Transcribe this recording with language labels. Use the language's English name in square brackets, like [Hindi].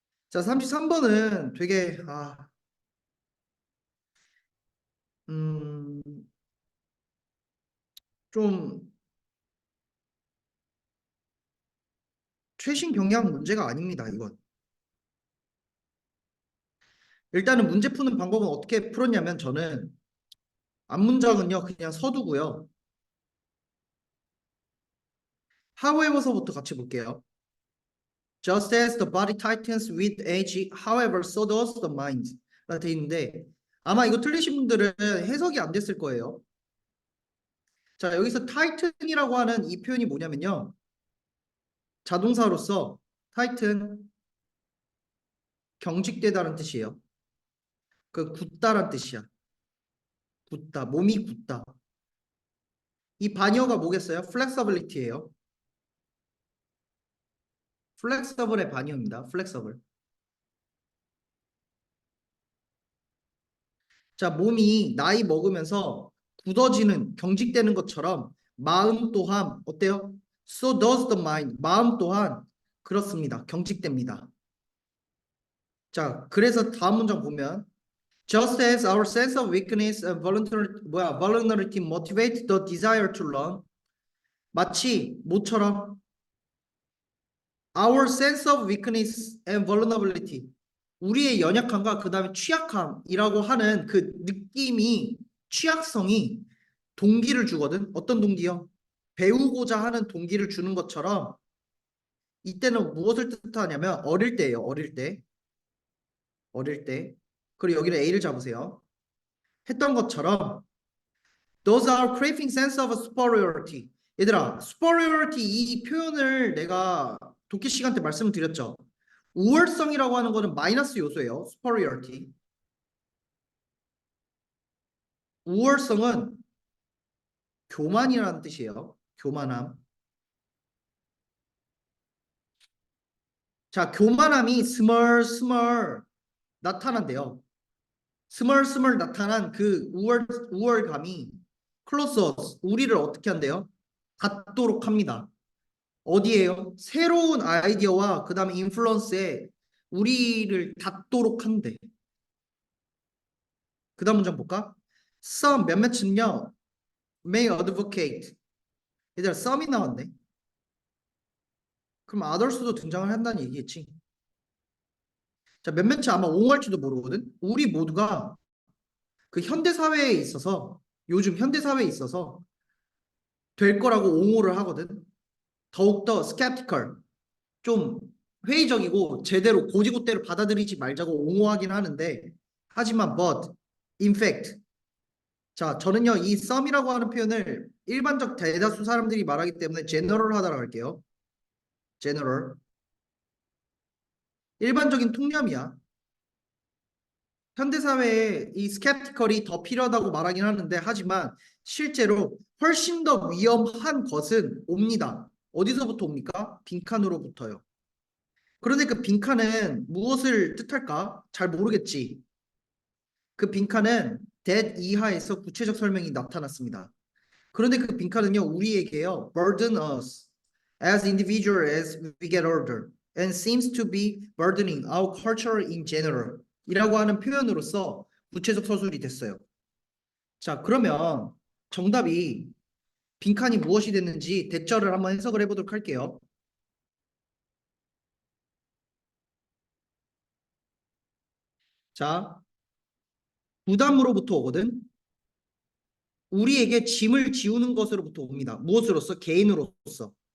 [Korean] 자, 33번은 되게 음, 좀 최신 경향 문제가 아닙니다. 이건. 일단은 문제 푸는 방법은 어떻게 풀었냐면 저는 앞문장은요 그냥 서두고요. however서부터 같이 볼게요. [English] Just as the body tightens with age, however, so does the mind. [Korean] 라 돼 있는데 아마 이거 틀리신 분들은 해석이 안 됐을 거예요. 자, 여기서 tightен이라고 하는 이 표현이 뭐냐면요. 자동사로서 tighten 경직되다는 뜻이에요. 그 굳다란 뜻이야. 굳다, 몸이 굳다. 이 반어가 뭐겠어요? flexibility예요. flexible의 반어입니다. [English] flexible. [Korean] 자, 몸이 나이 먹으면서 굳어지는, 경직되는 것처럼 마음 또한 어때요? [English] So does the mind. [Korean] 마음 또한 그렇습니다. 경직됩니다. 자, 그래서 다음 문장 보면 [English] Just as our sense of weakness and vulnerability motivate the desire to learn. [Korean] 마치 모처럼 [English] our sense of weakness and vulnerability. [Korean] 우리의 연약함과 그 다음에 취약함이라고 하는 그 느낌이, 취약성이 동기를 주거든. 어떤 동기요? 배우고자 하는 동기를 주는 것처럼 이때는 무엇을 뜻하냐면 어릴 때예요. 어릴 때. 어릴 때. 그리고 여기를 A를 잡으세요. 했던 것처럼 [English] those are craving sense of superiority. [Korean] 얘들아, superiority 이 표현을 내가 독해 시간 때 말씀을 드렸죠. 우월성이라고 하는 거는 마이너스 요소예요. [English] superiority. [Korean] 우월성은 교만이라는 뜻이에요. 교만함. 자, 교만함이 스멀스멀 나타난대요. 스멀스멀 나타난 그 우월감이 클로스 우리를 어떻게 한대요? 닿도록 합니다. 어디에요? 새로운 아이디어와 그 다음에 인플루언스에 우리를 닿도록 한대. 그 다음 문장 볼까? [English] Some [Korean] 몇몇은요 [English] may advocate. [Korean] 얘들아 some이 나왔네. 그럼 others도 등장을 한다는 얘기겠지. 자, 몇몇이 아마 옹호할지도 모르거든. 우리 모두가 그 현대 사회에 있어서 요즘 현대 사회에 있어서 될 거라고 옹호를 하거든. 더욱더 skeptical, 좀 회의적이고 제대로 고지고대로 받아들이지 말자고 옹호하긴 하는데 하지만 [English] but in fact [Korean] 자 저는요 이 some이라고 하는 표현을 일반적 대다수 사람들이 말하기 때문에 general하다고 할게요. general 일반적인 통념이야. 현대사회에 이 스캡티컬이 더 필요하다고 말하긴 하는데 하지만 실제로 훨씬 더 위험한 것은 옵니다. 어디서부터 옵니까? 빈칸으로부터요. 그런데 그 빈칸은 무엇을 뜻할까? 잘 모르겠지. 그 빈칸은 that 이하에서 구체적 설명이 나타났습니다. 그런데 그 빈칸은요 우리에게요 [English] burden us as individual as we get older and seems to be burdening our culture in general [Korean] 이라고 하는 표현으로서 구체적 서술이 됐어요. 자 그러면 정답이 빈칸이 무엇이 됐는지 대절을 한번 해석을 해보도록 할게요. 자 부담으로부터 오거든. 우리에게 짐을 지우는 것으로부터 옵니다. 무엇으로서? 개인으로서.